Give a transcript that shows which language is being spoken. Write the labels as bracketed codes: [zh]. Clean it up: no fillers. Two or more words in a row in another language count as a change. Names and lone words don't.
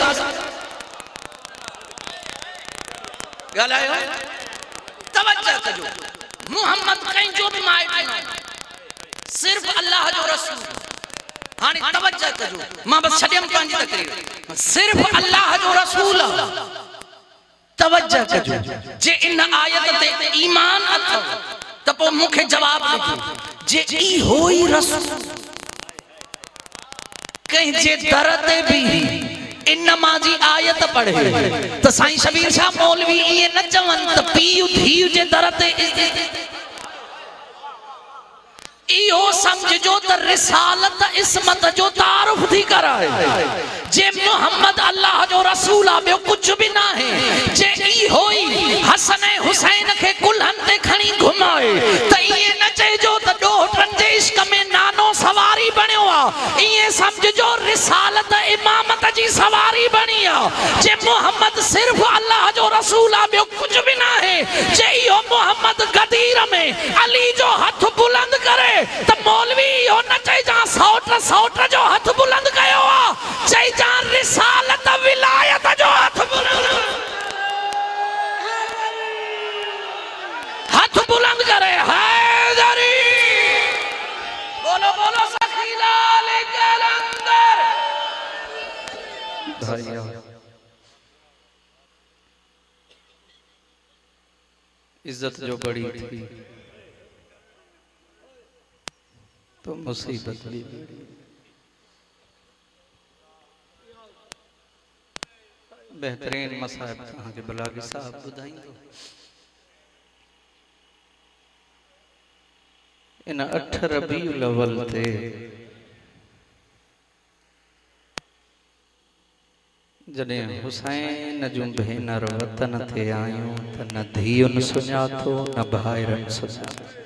[sd] ॻाल्हायो तवज्जो कजो मोहम्मद कंहिंजो बि माइट न सिर्फ अल्लाह जो रसूल हाणे तवज्जो कजो मां बस छॾियमि पंहिंजी तकरीर सिर्फ अल्लाह जो रसूल तवज्जो कजो जे इन आयत ते ईमान अथव त पोइ मूंखे जवाब ॾिजो जे ई होई रसूल कहीं जे दर ते भी इन्नमा जी आयत पढ़े त साईं शबीर शाह मौलवी ये न चवन त पीउ धीउ जे दर ते इहो समझो त रिसालत इस्मत जो तारुफ थी कराए जे मोहम्मद अल्लाह जो रसूल आ ॿियो कुछ भी ना है जे ई होई हसन ऐं हुसैन के कुल्हन ते खणी घुमाए त ये न चइजो त ॾोहटन जे इश्क में नानो सवारी बणियो आ ये समझो रिसालत इमामत जी सवारी बणी आ जे मोहम्मद सिर्फ अल्लाह जो रसूल आ ॿियो कुछ भी ना है जे इहो मोहम्मद गदीर में अली जो हथ बुलंद करे त मौलवी इहो न चइजा सौट जो हथ बुलंद कयो आ चइजा रिसालत विलायत जो हथ बुलंद करे हैदरी बोलो बोलो सखी लाल कलंदर भाइयों इज्जत जो बड़ी थी तो मुसीबत भी बेहतरीन मसाइब के बलागी साहब बुधाइंदो इन 8 रबीउल अव्वल ते जॾहिं हुसैन जूं भेनर वतन ते आयूं त न धीउनि सुञातो न भाइरनि सुञातो